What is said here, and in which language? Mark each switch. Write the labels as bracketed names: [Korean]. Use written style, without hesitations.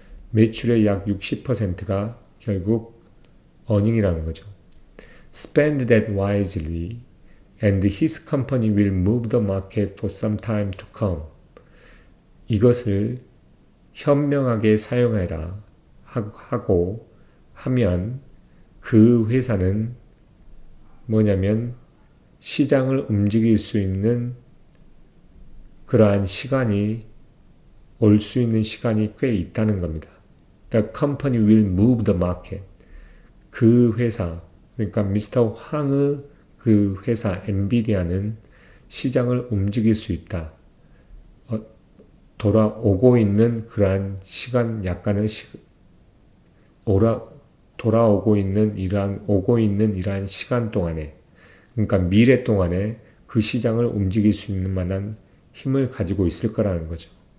[Korean] 매출의 약 60%가 결국 earning이라는 거죠. [English] Spend that wisely and his company will move the market for some time to come. [Korean] 이것을 현명하게 사용해라 하고 하면 그 회사는 뭐냐면 시장을 움직일 수 있는 그러한 시간이 올 수 있는 시간이 꽤 있다는 겁니다. [English] The company will move the market. [Korean] 그 회사, 그러니까 미스터 황의 그 회사 엔비디아는 시장을 움직일 수 있다. 돌아오고 있는 그러한 시간 약간의 오고 있는 이러한 시간 동안에, 그러니까 미래 동안에 그 시장을 움직일 수 있는 만한 힘을 가지고 있을 거라는 거죠.